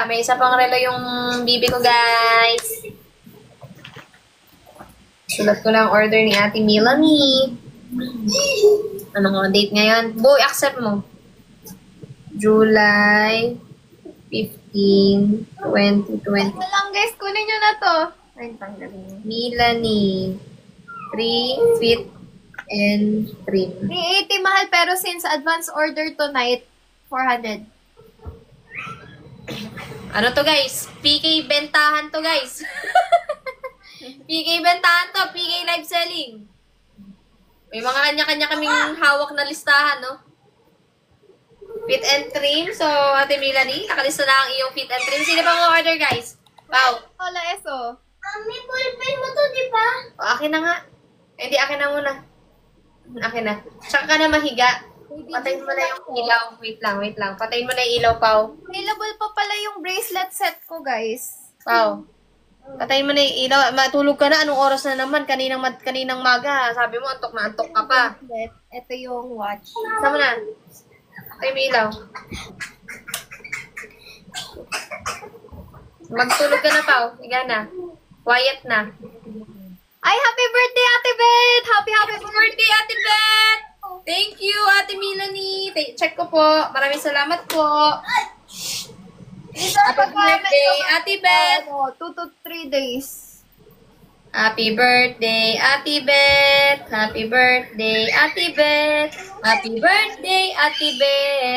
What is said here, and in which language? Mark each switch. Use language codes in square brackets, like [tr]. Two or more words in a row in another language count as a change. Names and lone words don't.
[tl] May isa pang relo yung bibi ko, guys. Sulat ko lang order ni Ate Melanie. Anong date ngayon? Boy, accept mo. [en] July 15, 2020. [tl] Ito lang guys, kunin nyo na to. [en] Melanie. 3 fit and trim. [tl] 380 mahal pero since [en] advance order tonight, [tl] 400. Ano to, guys? PK bentahan to, guys. PK bentahan to. [en] PK live selling. [tl] May mga kanya-kanya kaming hawak na listahan, no? [en] Fit and trim. So, [tl] Ate Melanie, nakalista na ang iyong [en] fit and trim. [tl] Sino pang order, guys? Wow. [es] Hola, eso. [tl] May ballpen mo to, di ba? O, akin na nga. Hindi, akin na muna. Akin na. Tsaka ka na mahiga. Patayin mo na yung ilaw. Wait lang. Patayin mo na yung ilaw, Pao. Available pa pala yung [en] bracelet set [tl] ko, guys. Pao. Patayin mo na yung ilaw. Matulog ka na. Anong oras na naman? Kaninang maga. Sabi mo, antok na antok ka pa. Ito yung watch. Saan mo na? Patayin mo yung ilaw. Magtulog ka na, Pao. Higa na. Quiet na. Ay, [en] happy birthday, Ate Beth! Happy Birthday, Ate Beth! Thank you, [tl] Ate Melanie. Check ko po. Maraming salamat po. [en] Happy birthday, Ate Beth! 2 to 3 days. Happy birthday, Ate Beth! Happy birthday, Ate Beth! Happy birthday, Ate Beth!